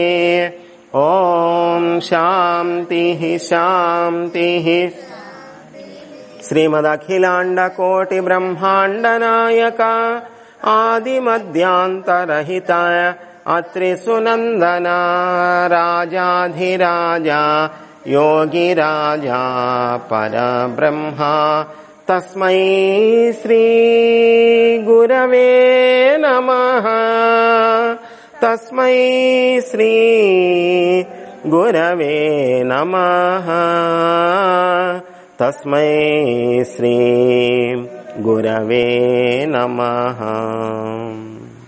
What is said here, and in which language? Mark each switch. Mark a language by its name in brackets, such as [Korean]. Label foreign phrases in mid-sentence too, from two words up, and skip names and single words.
[Sanskrit] ओं शान्ति. श्रीमदखिलाण्डकोटि ब्रह्माण्ड नायक आदिमध्यान्तरहित अत्रि सुनन्दन राजाधिराज योगिराजा परब्रह्म तस्मै श्री गुरवे नमः तस्मै श्री गुरवे नमः तस्मै श्री गुरवे नमः।